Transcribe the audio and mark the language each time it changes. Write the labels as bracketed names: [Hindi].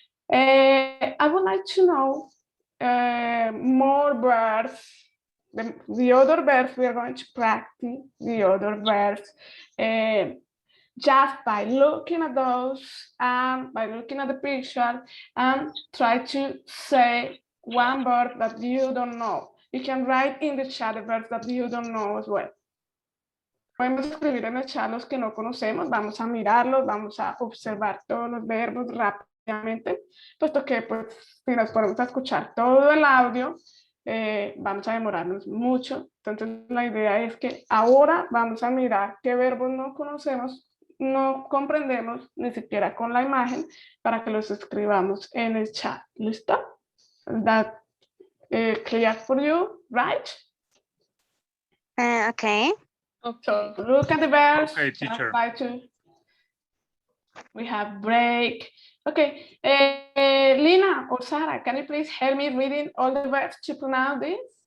[English] I would like to know more verbs, the other verbs we are going to practice, the other verbs, just by looking at those and by looking at the picture and try to say one verb that you don't know. You can write in the chat the verbs that you don't know as well. [Spanish] Podemos escribir en el chat los que no conocemos, vamos a mirarlos, vamos a observar todos los verbos rápidamente, puesto que pues, si nos ponemos a escuchar todo el audio, vamos a demorarnos mucho. Entonces la idea es que ahora vamos a mirar qué verbos no conocemos, no comprendemos ni siquiera con la imagen, para que los escribamos en el chat. ¿Listo? [English] That clear for you, right? Okay. So look at the verbs. Okay, teacher. We have break. Okay, Lina or Sarah, can you please help me reading all the verbs to pronounce this?